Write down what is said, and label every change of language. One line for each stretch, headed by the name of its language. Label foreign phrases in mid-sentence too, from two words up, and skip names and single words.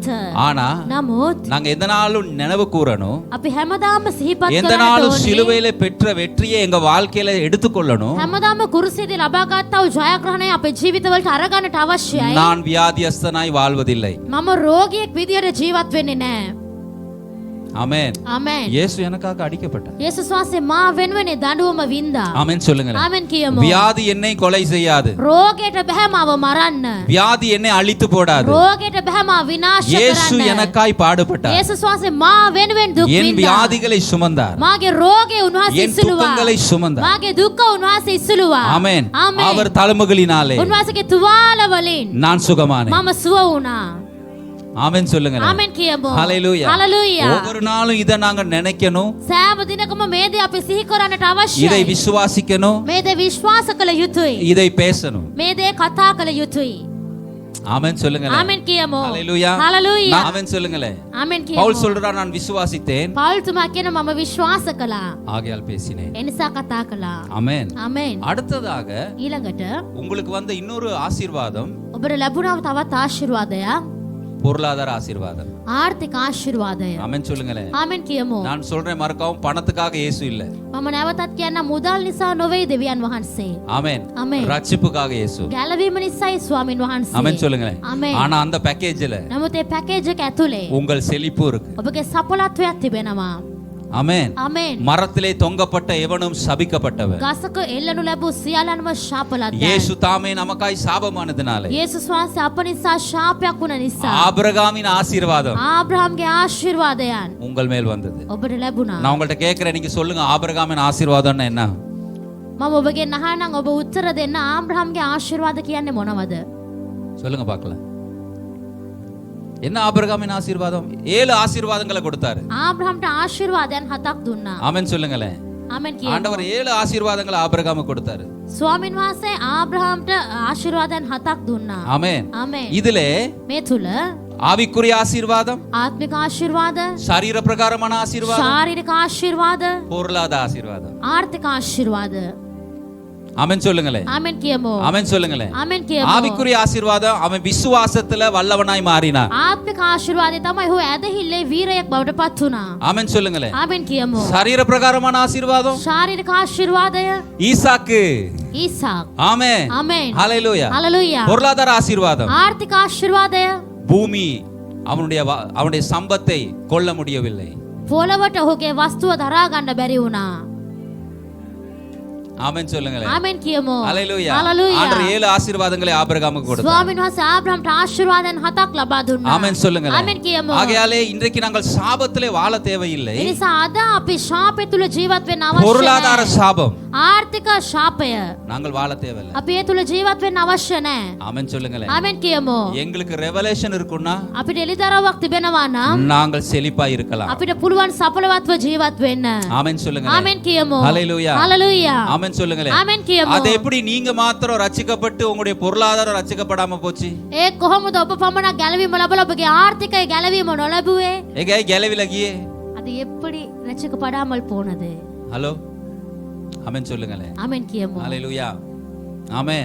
Tamil: ஆனா
Sinhala: නමුත්
Tamil: நாங்க எந்த நாளும் நினைவு கூறணும்,
Sinhala: අපි හැමදාම සිහිපත්
Tamil: எந்த
Sinhala: කරන්න
Tamil: நாளும்
Sinhala: ඕනේ.
Tamil: சிலுவையில பெற்ற வெற்றியை எங்க வாழ்க்கையில எடுத்துக்கொள்ளணும்.
Sinhala: හැමදාම කුරුසියේදී ලබා ගත්තා වූ ජයග්‍රහණය අපේ ජීවිතවලට අරගන්නට අවශ්‍යයි.
Tamil: நான் வியாதியஸ்தனாய் வாழ்வதில்லை.
Sinhala: මම රෝගියෙක් විදියට ජීවත් වෙන්නේ නැහැ.
Tamil: ஆமென்.
Sinhala: ආමෙන්.
Tamil: இயேசு எனக்காக அடிக்கப்பட்டார்.
Sinhala: යේසුස් වහන්සේ මා වෙනුවෙන් දඬුවම වින්දා.
Tamil: ஆமென் சொல்லுங்களேன்.
Sinhala: ආමෙන් කියමු.
Tamil: வியாதி என்னை கொலை செய்யாது.
Sinhala: රෝගයට බෑ මාව මරන්න.
Tamil: வியாதி என்னை அழித்து போடாது.
Sinhala: රෝගයට බෑ මාව විනාශ
Tamil: இயேசு
Sinhala: කරන්න.
Tamil: எனக்காய் பாடுபட்டார்.
Sinhala: යේසුස් වහන්සේ මා වෙනුවෙන් දුක්
Tamil: என்
Sinhala: විඳා.
Tamil: வியாதிகளை சுமந்தார்.
Sinhala: මාගේ රෝගේ උන්වහන්සේ
Tamil: என்
Sinhala: ඉස්සුලුවා.
Tamil: துக்கங்களை சுமந்தார்.
Sinhala: මාගේ දුක උන්වහන්සේ ඉස්සුලුවා.
Tamil: ஆமென்.
Sinhala: ආමෙන්.
Tamil: அவர் தழும்புகளினாலே
Sinhala: උන්වහන්සේගේ තුවාල වලින්
Tamil: நான் சுகமானேன்.
Sinhala: මම සුව වුණා.
Tamil: ஆமென் சொல்லுங்க.
Sinhala: ආමෙන් කියමු.
Tamil: ஹalleluya.
Sinhala: හalleluya.
Tamil: ஒவ்வொரு நாளும் இத நாங்க நினைக்கணும்.
Sinhala: සෑම දිනකම මේ දේ අපි සිහි කරන්නට
Tamil: இதை
Sinhala: අවශ්‍යයි.
Tamil: விசுவாசிக்கணும்.
Sinhala: මේ දේ විශ්වාස කළ යුතුයි.
Tamil: இதை பேசணும்.
Sinhala: මේ දේ කතා කළ යුතුයි.
Tamil: ஆமென் சொல்லுங்க.
Sinhala: ආමෙන් කියමු.
Tamil: ஹalleluya.
Sinhala: හalleluya.
Tamil: ஆமென் சொல்லுங்களே.
Sinhala: ආමෙන්
Tamil: பவுல்
Sinhala: කියමු.
Tamil: சொல்றார் நான் விசுவாசித்தேன்
Sinhala: පවුල් තුමා කියන මම විශ්වාස කළා.
Tamil: ஆகையால் பேசினேன்.
Sinhala: ඒ නිසා කතා කළා.
Tamil: ஆமென்.
Sinhala: ආමෙන්.
Tamil: அடுத்ததாக
Sinhala: ඊළඟට
Tamil: உங்களுக்கு வந்த இன்னொரு ஆசீர்வாதம்
Sinhala: ඔබට ලැබුණා තවත් ආශිර්වාදයක්.
Tamil: பொருளாதார ஆசீர்வாதம்.
Sinhala: ආර්ථික ආශිර්වාදය.
Tamil: ஆமென் சொல்லுங்களேன்.
Sinhala: ආමෙන් කියමු.
Tamil: நான் சொல்றேன் மறக்கவும் பணத்துக்காக இயேசு இல்ல.
Sinhala: මම නැවතත් කියන්න මුදල් නිසා නොවේ දෙවියන් වහන්සේ.
Tamil: ஆமென். ஆமென். ரட்சிப்புக்காக இயேசு.
Sinhala: ගැලවීම නිසායි ස්වාමින් වහන්සේ.
Tamil: ஆமென் சொல்லுங்களேன். ஆமென். ஆனா அந்த பேக்கேஜ்ல
Sinhala: නමුත් ඒ පැකේජ් එක ඇතුලේ
Tamil: உங்கள் செழிப்பு இருக்கு.
Sinhala: ඔබගේ සපලත්වයක් තිබෙනවා.
Tamil: ஆமென்.
Sinhala: ආමෙන්.
Tamil: மரத்திலே தொங்கப்பட்ட எவனும் சபிக்கப்பட்டவன்.
Sinhala: ගසක එල්ලනු ලැබූ සියල්ලන්ම ශාපලත්යයි.
Tamil: இயேசு தாமே நமக்காய் சாபமானதினாலே
Sinhala: යේසුස් වහන්සේ අප නිසා ශාපයක් වුණ නිසා
Tamil: ஆபிரகாமின் ஆசீர்வாதம்
Sinhala: ආබ්‍රහම්ගේ ආශිර්වාදයන්
Tamil: உங்கள் மேல் வந்தது.
Sinhala: ඔබට ලැබුණා.
Tamil: நான் உங்கள்ட்ட கேட்கிறேன், நீங்க சொல்லுங்க ஆபிரகாமின் ஆசீர்வாதம்னா என்ன?
Sinhala: මම ඔබගෙන් අහනම් ඔබ උත්තර දෙන්න ආබ්‍රහම්ගේ ආශිර්වාද කියන්නේ මොනවද?
Tamil: சொல்லுங்க பார்க்கலாம். என்ன ஆபிரகாமின் ஆசீர்வாதம்? 7 ஆசீர்வாதங்களை கொடுத்தாரு.
Sinhala: ආබ්‍රහම්ට ආශිර්වාදයන් 7ක් දුන්නා.
Tamil: ஆமென் சொல்லுங்களேன்.
Sinhala: ආමෙන් කියමු.
Tamil: ஆண்டவர் 7 ஆசீர்வாதங்களை ஆபிரகாமுக்கு கொடுத்தாரு.
Sinhala: ස්වාමින් වහන්සේ ආබ්‍රහම්ට ආශිර්වාදයන් 7ක් දුන්නා.
Tamil: ஆமென்.
Sinhala: ආමෙන්.
Tamil: இதிலே
Sinhala: මේ තුල
Tamil: ஆவிக்குரிய ஆசீர்வாதம்,
Sinhala: ආත්මික ආශිර්වාද,
Tamil: சரீர பிரகாரமான ஆசீர்வாதம்,
Sinhala: ශාරීරික ආශිර්වාද,
Tamil: பொருளாதார ஆசீர்வாதம்.
Sinhala: ආර්ථික ආශිර්වාද.
Tamil: ஆமென் சொல்லுங்களேன்.
Sinhala: ආමෙන් කියමු.
Tamil: ஆமென் சொல்லுங்களேன்.
Sinhala: ආමෙන් කියමු.
Tamil: ஆவிக்குரிய ஆசீர்வாதம் அவன் விசுவாசத்துல வல்லவனாய் மாறினான்.
Sinhala: ආත්මික ආශිර්වාදය තමයි ඔහු ඇදහිල්ලේ වීරයෙක් බවට පත් වුණා.
Tamil: ஆமென் சொல்லுங்களேன்.
Sinhala: ආමෙන් කියමු.
Tamil: சரீர பிரகாரமான ஆசீர்வாதம்
Sinhala: ශාරීරික ආශිර්වාදය
Tamil: ஈசாக்கு.
Sinhala: ඊසාක්.
Tamil: ஆமென்.
Sinhala: ආමෙන්.
Tamil: ஹalleluya.
Sinhala: හalleluya.
Tamil: பொருளாதார ஆசீர்வாதம்
Sinhala: ආර්ථික ආශිර්වාදය
Tamil: பூமி அவனுடைய சம்பத்தை கொள்ள முடியவில்லை.
Sinhala: පොළවට ඔහුගේ වස්තුව දරා ගන්න බැරි වුණා.
Tamil: ஆமென் சொல்லுங்களேன்.
Sinhala: ආමෙන් කියමු.
Tamil: ஹalleluya.
Sinhala: හalleluya.
Tamil: ஆண்டவர் 7 ஆசீர்வாதங்களை ஆபிரகாமுக்கு கொடுத்தார்.
Sinhala: ස්වාමීන් වහන්සේ ආබ්‍රහම්ට ආශිර්වාදයන් 7ක් ලබා දුන්නා.
Tamil: ஆமென் சொல்லுங்களேன்.
Sinhala: ආමෙන් කියමු.
Tamil: ஆகையாலே இன்றைக்கு நாங்கள் சாபத்திலே வாழ தேவையில்லை.
Sinhala: ඒ නිසා අද අපි ශාපය තුල ජීවත් වෙන්න අවශ්‍ය
Tamil: பொருளாதார
Sinhala: නැහැ.
Tamil: சாபம்
Sinhala: ආර්ථික ශාපය
Tamil: நாங்கள் வாழ தேவையில்லை.
Sinhala: අපි ඒ තුල ජීවත් වෙන්න අවශ්‍ය නැහැ.
Tamil: ஆமென் சொல்லுங்களேன்.
Sinhala: ආමෙන් කියමු.
Tamil: எங்களுக்கு ரெவலேஷன் இருக்குன்னா
Sinhala: අපිට එළිදරව්වක් තිබෙනවා නම්
Tamil: நாங்கள் செழிப்பாய் இருக்கலாம்.
Sinhala: අපිට පුළුවන් සඵලවත්ව ජීවත් වෙන්න.
Tamil: ஆமென் சொல்லுங்களேன்.
Sinhala: ආමෙන් කියමු.
Tamil: ஹalleluya.
Sinhala: හalleluya.
Tamil: ஆமென் சொல்லுங்களேன்.
Sinhala: ආමෙන් කියමු.
Tamil: அது எப்படி நீங்க மாத்திரம் ரட்சிக்கப்பட்டு உங்களுடைய பொருளாதாரம் ரட்சிக்கப்படாம போச்சு?
Sinhala: ඒ කොහොමද ඔබ පමණක් ගැලවීම ලැබලා ඔබගේ ආර්ථිකය ගැලවීම නොලැබුවේ? ஏங்க கேலவில கியே.
Tamil: அது எப்படி ரட்சிக்கப்படாமல் போனது? ஹலோ ஆமென் சொல்லுங்களேன்.
Sinhala: ආමෙන් කියමු.
Tamil: ஹalleluya. ஆமென்.